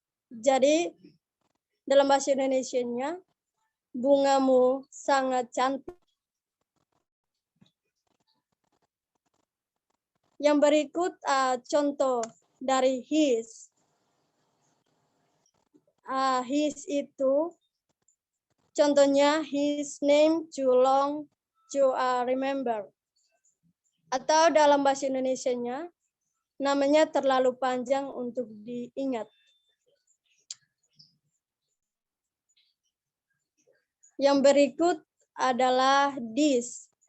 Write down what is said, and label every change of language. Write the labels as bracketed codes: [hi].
[id] Jadi, dalam bahasa Indonesianya, bungamu sangat cantik. Yang berikut contoh dari his. [en] His [id] itu contohnya [en] his name too long to remember. [id] Atau dalam bahasa Indonesianya namanya terlalu panjang untuk diingat. Yang berikut adalah this.